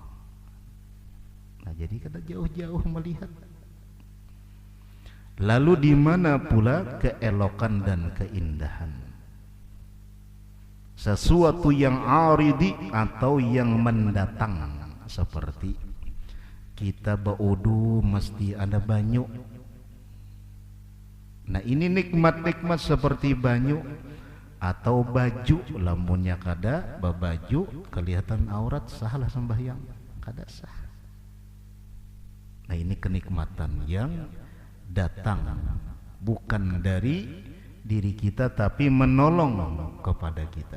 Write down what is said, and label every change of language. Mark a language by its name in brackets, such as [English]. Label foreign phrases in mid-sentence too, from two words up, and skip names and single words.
[Indonesian] Nah, jadi kita jauh-jauh melihat. Lalu di mana pula keelokan dan keindahan? Sesuatu yang aridi atau yang mendatang, seperti kita berwudu mesti ada banyu. Nah, ini nikmat-nikmat seperti banyu atau baju, [Banjar] lamunnya kada babaju [Indonesian] kelihatan aurat, sahlah sembahyang, kada sah. Nah, ini kenikmatan yang datang bukan dari diri kita tapi menolong kepada kita.